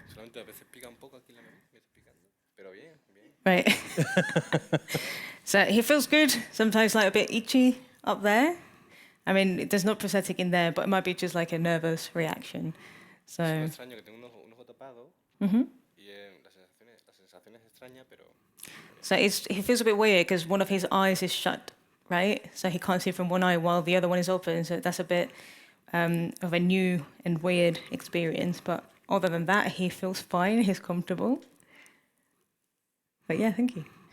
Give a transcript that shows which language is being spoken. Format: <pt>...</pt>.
<es>Solamente a veces pica un poco aquí la nariz, me está picando, pero bien, bien.</es> <en>Right. So he feels good. Sometimes like a bit itchy up there. I mean, there's no prosthetic in there, but it might be just like a nervous reaction. So.</en> <es>Es extraño que tengo un ojo tapado y la sensación es extraña, pero.</es> <en>So he feels a bit weird because one of his eyes is shut, right? So he can't see from one eye while the other one is open. So that's a bit of a new and weird experience. But other than that, he feels fine. He's comfortable. But yeah, thank you.</en>